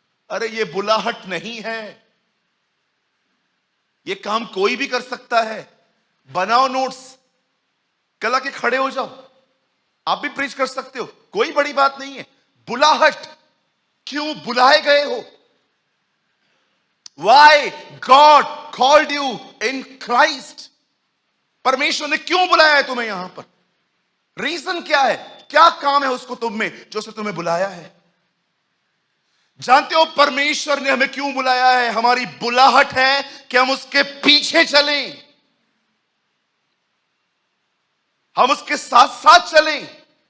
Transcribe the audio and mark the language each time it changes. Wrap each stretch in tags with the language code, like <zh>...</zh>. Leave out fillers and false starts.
<hi>अरे ये बुलाहट नहीं है। ये काम कोई भी कर सकता है। बनाओ नोट्स, कल आके खड़े हो जाओ, आप भी प्रीच कर सकते हो, कोई बड़ी बात नहीं है। बुलाहट, क्यों बुलाए गए हो?</hi> <en>Why God called you in Christ?</en> <hi>परमेश्वर ने क्यों बुलाया है तुम्हें यहां पर? रीजन क्या है? क्या काम है उसको तुम में जो उसने तुम्हें बुलाया है? जानते हो परमेश्वर ने हमें क्यों बुलाया है? हमारी बुलाहट है कि हम उसके पीछे चलें, हम उसके साथ साथ चलें।</hi>